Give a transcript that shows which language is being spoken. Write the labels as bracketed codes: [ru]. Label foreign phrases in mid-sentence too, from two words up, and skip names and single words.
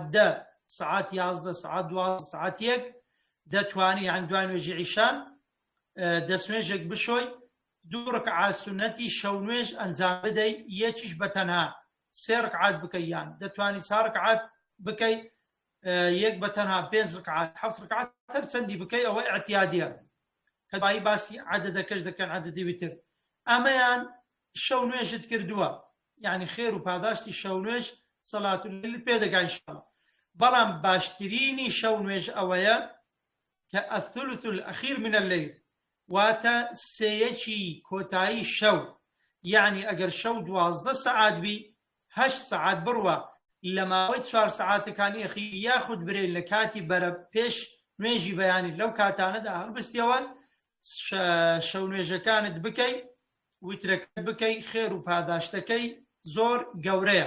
[ckb] 10 سعات 11 سعات 12 سعات 1 دەتوانی یان دوای نوێژی عیشا دەستنوێژێک بشۆی 2 ڕکعات سونەتی شەو نوێژ ئەنجام بدەی یەکیش بەتەنها 3 ڕکعات بکەی یان دەتوانی 4 ڕکعات بکەی یەک بەتەنها 5 ڕکعات 7 ڕکعات هەر چەندی بکەی ئەوە ئەعتیادیە کە دوایی باسی عەدەدەکەش دەکەن عەدەدی وتر. ئەمەیان شەو نوێژت کردووە یعنی خێر و پاداشتی شەو نوێژ [ar] سەلات اللەیلت [ckb] پێ دەگا ئینشاءڵڵا. بەڵام باشترینی شەو نوێژ ئەوەیە کە [ar] الثلث الأخير من الليل [ckb] واتە سێیەکی کۆتایی شەو یعنی ئەگەر شەو 12 سعات بی 8 سعات بڕوە لە ماوەی 4 سعاتەکانی ئەخیر یاخود برێن لە کاتی بەرە پێش نوێژی بەیانی لەو کاتانەدا هەڵبستیەوە شەو نوێژەکانت بکەی وترەکەت بکەی خێر و پاداشتەکەی زۆر گەورەیە.